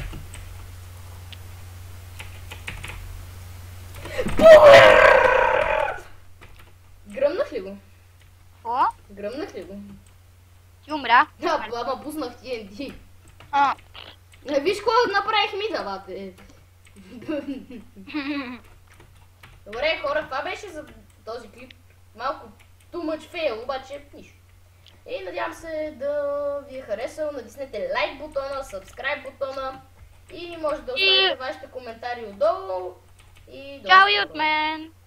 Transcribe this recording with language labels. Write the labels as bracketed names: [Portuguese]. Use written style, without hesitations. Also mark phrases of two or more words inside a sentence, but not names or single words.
[Bulgarian] Гръмнах ли го? Какво? Гръмнах ли го? Ти умря. Да, ама пуснах TNT. А. Виж какво направих мида, бате. Добре, хора, това беше за този клип. [English] Малко too much fail, [Bulgarian] обаче нищо. И надявам се да ви е харесал. Натиснете лайк бутона, subscribe бутона и може да оставите вашите коментари отдолу. И Чао и от мен.